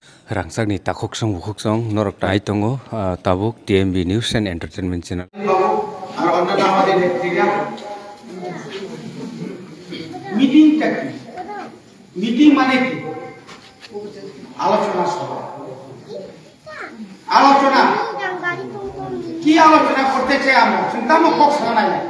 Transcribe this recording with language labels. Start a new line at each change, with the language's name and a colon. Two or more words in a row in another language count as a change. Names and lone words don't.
Kok Borok: Rangsakni takoksong bukoksong norok tai tongo tabuk TMB News and Entertainment Channel.
Bangla: আর অন্যান্য আমাদের নেত্রীরা মিটিংটা কি মিটিং মানে কি আলোচনা সভা আলোচনা কি আলোচনা করতে চাই আমরা চিন্তা মুখ শোনাই